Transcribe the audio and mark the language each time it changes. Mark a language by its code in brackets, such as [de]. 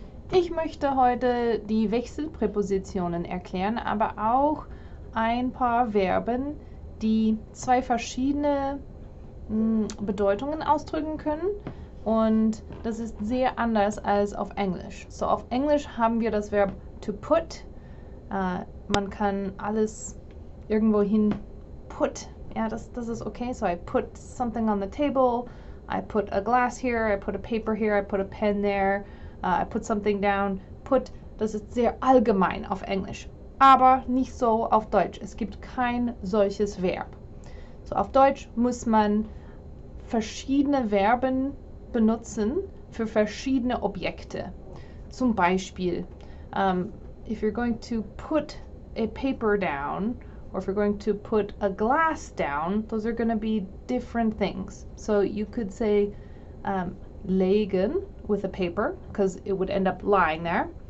[de] Ich möchte heute die Wechselpräpositionen erklären, aber auch ein paar Verben, die zwei verschiedene Bedeutungen ausdrücken können. Und das ist sehr anders als auf Englisch. So, auf Englisch haben wir das Verb to put. Man kann alles irgendwo hin put. Ja, das ist okay. [en] So I put something on the table. I put a glass here. I put a paper here. I put a pen there. I put something down. [de] Put, das ist sehr allgemein auf Englisch. Aber nicht so auf Deutsch. Es gibt kein solches Verb. So, auf Deutsch muss man verschiedene Verben benutzen für verschiedene Objekte. Zum Beispiel, [en] if you're going to put a paper down, or if you're going to put a glass down, those are going to be different things. So you could say legen with a paper, because it would end up lying there.